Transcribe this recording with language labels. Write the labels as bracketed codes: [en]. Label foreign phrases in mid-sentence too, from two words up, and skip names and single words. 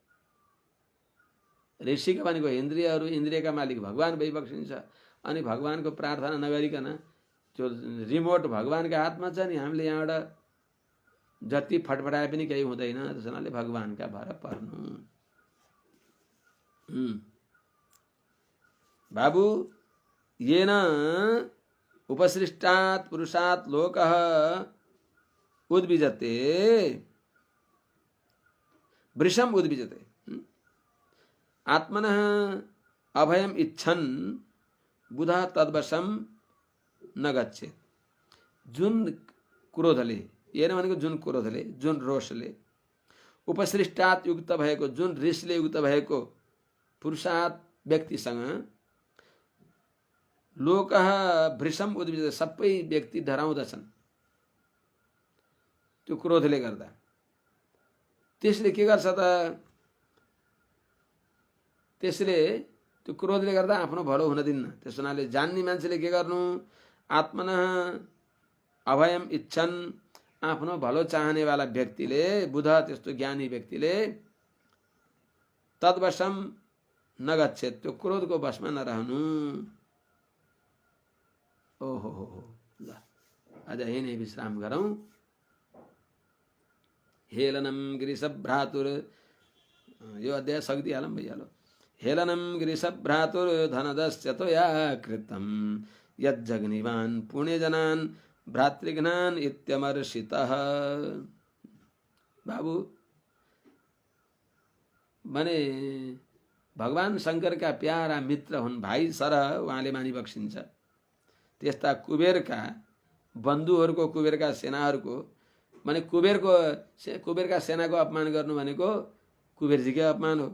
[ne] ऋषिका भनेको इन्द्रियहरू, इन्द्रियका मालिक भगवान भइबक्सिन्छ। अनि भगवानको प्रार्थना नगरिकन त्यो रिमोट भगवानका हातमा छ नि, हामीले यहाँबाट जति फटफटाए पनि केही हुँदैन। त्यसैले भगवानका भर पर्नु। बाबु, [sa] येन उपसृष्टात् पुरुषात् लोकः उद्विजते, वृषम उद्विजते। आत्मनः अभयम इच्छन् बुधा तद्वशम न गच्छेत्। [ne] जुन क्रोधले, येन भनेको जुन क्रोधले, जुन रोषले, उपसृष्टात् युक्त भएको, जुन रिसले युक्त भएको पुरुषात् व्यक्तिसँग [sa] लोकः वृषम उद्विजते, [ne] सबै व्यक्ति डराउँदछन् त्यो क्रोधले गर्दा। त्यसले के गर्छ त? त्यसले त्यो क्रोधले गर्दा आफ्नो भलो हुन दिन्न। त्यस हुनाले जान्ने मान्छेले के गर्नु? [sa] आत्मनः अभयम इच्छन्, [ne] आफ्नो भलो चाहनेवाला व्यक्तिले, बुध त्यस्तो ज्ञानी व्यक्तिले [sa] तद्वशम नगच्छेत्, [ne] त्यो क्रोधको वशमा नरहनु। ओहो हो, ल आज यही नै विश्राम गरौँ। [sa] हेलनम गिरिशभ्रातुर, [ne] यो अध्याय सक्दिहालौँ भइहाल्यो। [sa] हेलनम गिरिशभ्रातुर धनदस्य त्वया कृतं यज्जग्निवान् पुण्यजनान् भ्रातृघ्नान् इत्यमर्षितः। [ne] बाबु, भने भगवान शङ्करका प्यारा मित्र हुन्, भाइ सरह उहाँले मानि बक्सिन्छ। त्यस्ता कुबेरका बन्धुहरूको, कुबेरका सेनाहरूको, माने कुबेरका सेनाको अपमान गर्नु भनेको कुबेरजीकै अपमान हो।